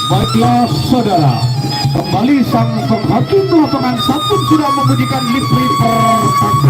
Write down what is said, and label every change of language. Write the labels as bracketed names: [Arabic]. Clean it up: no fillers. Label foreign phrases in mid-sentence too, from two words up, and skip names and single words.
[Indonesian] Baiklah saudara, kembali sang penghakim lapangan sampun sudah membunyikan livery pertanda.